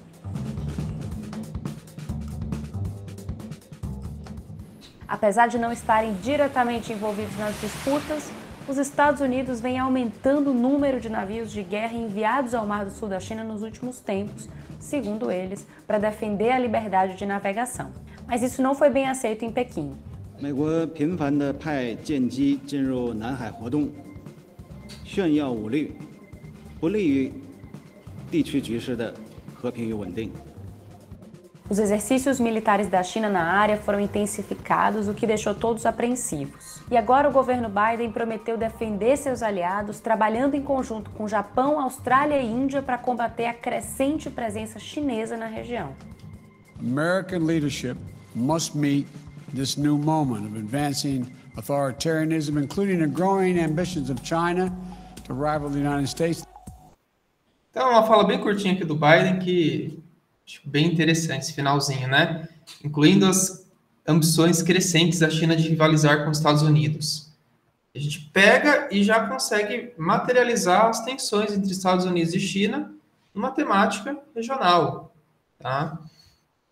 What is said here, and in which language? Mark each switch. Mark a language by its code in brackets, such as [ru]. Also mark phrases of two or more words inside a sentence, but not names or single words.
[pt] Apesar de não estarem diretamente envolvidos nas disputas, os Estados Unidos vêm aumentando o número de navios de guerra enviados ao Mar do Sul da China nos últimos tempos, segundo eles, para defender a liberdade de navegação. Mas isso não foi bem aceito em Pequim. [zh] 美国频繁地派舰机进入南海活动，炫耀武力，不利于地区局势的和平与稳定。 [pt] Os exercícios militares da China na área foram intensificados, o que deixou todos apreensivos. E agora o governo Biden prometeu defender seus aliados, trabalhando em conjunto com Japão, Austrália e Índia para combater a crescente presença chinesa na região. [en] American leadership must meet this new moment of advancing authoritarianism, including the growing ambitions of China to rival the United States. [pt] Então, uma fala bem curtinha aqui do Biden que acho bem interessante esse finalzinho, né? Incluindo as ambições crescentes da China de rivalizar com os Estados Unidos. A gente pega e já consegue materializar as tensões entre Estados Unidos e China numa temática regional, tá?